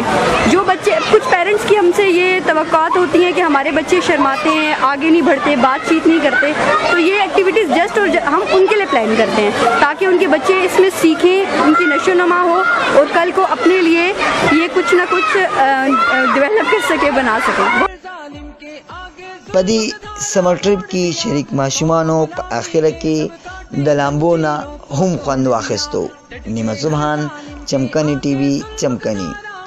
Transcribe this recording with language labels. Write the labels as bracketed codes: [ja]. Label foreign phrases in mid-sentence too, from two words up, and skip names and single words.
[ur] جو بچے کچھ پیرنٹس کی ہم سے یہ توقعات ہوتی ہیں کہ ہمارے بچے شرماتے ہیں، آگے نہیں بڑھتے، بات چیت نہیں کرتے، تو یہ [en] activities just [ur] اور ہم ان کے لیے پلان کرتے ہیں تاکہ ان کے بچے اس میں سیکھیں، ان کی نشو نما ہو اور کل کو اپنے لیے یہ کچھ نہ کچھ ڈیولپ کر سکے، بنا سکیں. [ps] پدی سمر ټریپ کې شریک ماشومانو په اخره کې د لامبو نه هم خوند واخیستو. نیمه سبحان، چمکنی ټي وي، چمکنی.